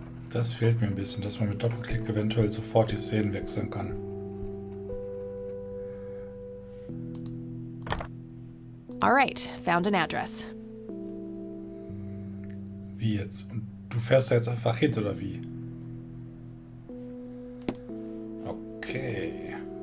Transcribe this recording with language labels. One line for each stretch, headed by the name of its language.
German: Das fehlt mir ein bisschen, dass man mit Doppelklick eventuell sofort die Szenen wechseln kann.
English: All right, found an address.
German: Wie jetzt? Und du fährst da jetzt einfach hin, oder wie? Okay.